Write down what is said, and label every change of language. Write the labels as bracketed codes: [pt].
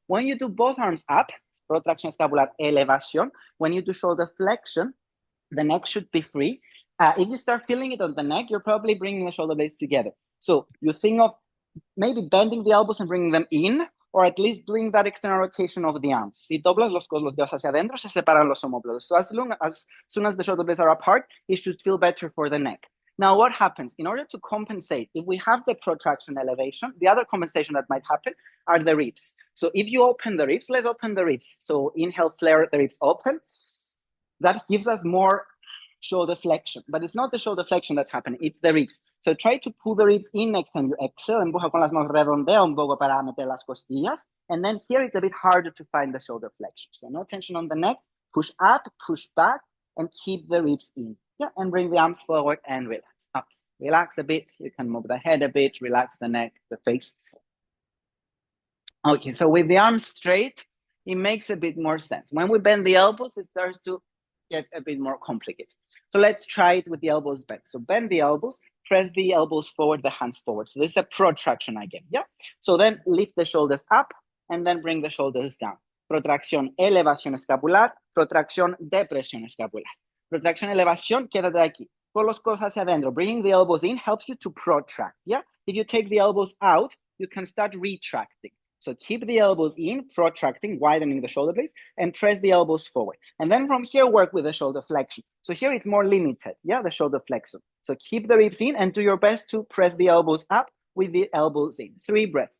[en] When you do both arms up, [es] protracción escapular, elevación, [en] when you do shoulder flexion, the neck should be free. If you start feeling it on the neck, you're probably bringing the shoulder blades together. So you think of maybe bending the elbows and bringing them in, or at least doing that external rotation of the arms. [es] Si doblas los dedos hacia adentro, se separan los omóplatos. [en] So as soon as the shoulder blades are apart, it should feel better for the neck. Now, what happens? In order to compensate, if we have the protraction elevation, the other compensation that might happen are the ribs. So if you open the ribs, let's open the ribs. So inhale, flare the ribs open. That gives us more shoulder flexion, but it's not the shoulder flexion that's happening, it's the ribs. So try to pull the ribs in next time you exhale, [es] empuja con las manos, redondea un poco para meter las costillas. [en] And then here it's a bit harder to find the shoulder flexion. So no tension on the neck, push up, push back, and keep the ribs in. Yeah, and bring the arms forward and relax. Okay, relax a bit. You can move the head a bit, relax the neck, the face. Okay, so with the arms straight, it makes a bit more sense. When we bend the elbows, it starts to get a bit more complicated. So let's try it with the elbows bent. So bend the elbows, press the elbows forward, the hands forward. So this is a protraction again, yeah? So then lift the shoulders up and then bring the shoulders down. [es] Protracción, elevación escapular, protracción, depresión escapular. Protracción, elevación, quédate aquí. Con los codos hacia adentro. [en] Bringing the elbows in helps you to protract, yeah? If you take the elbows out, you can start retracting. So keep the elbows in, protracting, widening the shoulder blades, and press the elbows forward. And then from here, work with the shoulder flexion. So here it's more limited, yeah, the shoulder flexion. So keep the ribs in and do your best to press the elbows up with the elbows in. 3 breaths.